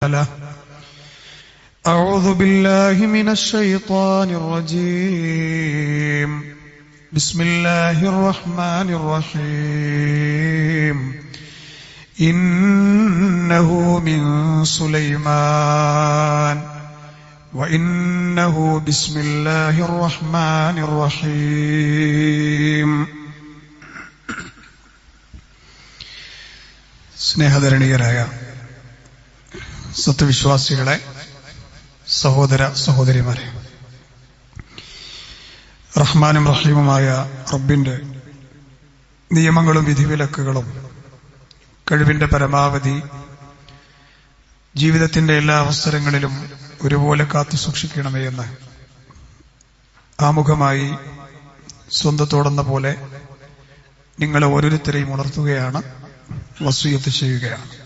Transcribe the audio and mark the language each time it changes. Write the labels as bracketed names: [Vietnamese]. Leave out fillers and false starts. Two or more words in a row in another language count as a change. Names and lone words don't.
[Arabic] أعوذ بالله من الشيطان الرجيم بسم الله الرحمن الرحيم إنه من سليمان وإنه بسم الله الرحمن الرحيم [Malayalam] സ്നേഹധരണീയരായ സത്യവിശ്വാസികളെ, സഹോദര സഹോദരിമാരെ, റഹ്മാനും റഹീമുമായ റബ്ബിന്റെ നിയമങ്ങളും വിധിവിലക്കുകളും കഴിവിന്റെ പരമാവധി ജീവിതത്തിന്റെ എല്ലാ അവസരങ്ങളിലും ഒരുപോലെ കാത്തു സൂക്ഷിക്കണമേ എന്ന് ആമുഖമായി സ്വന്തത്തോടെന്ന പോലെ നിങ്ങളെ ഓരോരുത്തരെയും ഉണർത്തുകയാണ്, വസിയ്യത്ത് ചെയ്യുകയാണ്.